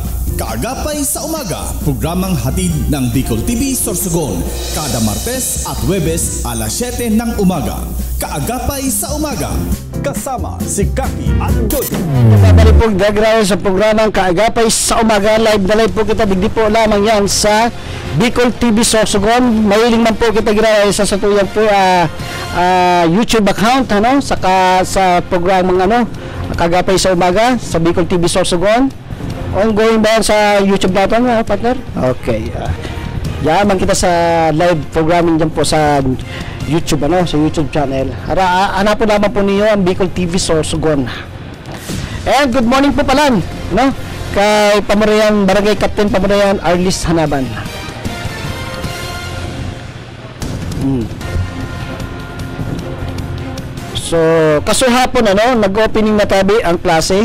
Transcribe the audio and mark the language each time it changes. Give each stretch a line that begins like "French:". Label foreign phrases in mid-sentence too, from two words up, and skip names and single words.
Filipino: Kaagapay sa Umaga, programang hatid ng Bicol TV Sorsogon, kada Martes at Huwebes alas 7 ng umaga. Kaagapay sa Umaga, kasama si Kaki at Dodi. Babalik po gagawin sa programang Kaagapay sa Umaga.
Bikol: Live na live po kita, digdi po lamang yan sa Bicol TV Sorsogon. Mahiling man po kita ginawa sa satuyang po YouTube account, saka sa programang Kaagapay sa Umaga sa Bicol TV Sorsogon.
Filipino: Ongoing ba sa YouTube natin, partner? Okay.
Bikol: Yaman kita sa
English: live programming
Bikol: dyan po sa YouTube, sa YouTube channel.
Filipino: Hanapin naman po niyo ang Bicol TV Sorsogon.
English: And good morning
Filipino: po pala, kay Pamarayan, Barangay Captain Pamarayan, Arlis Hanaban.
Bikol: So, kasuhapon, nag-opening na tabi ang klase.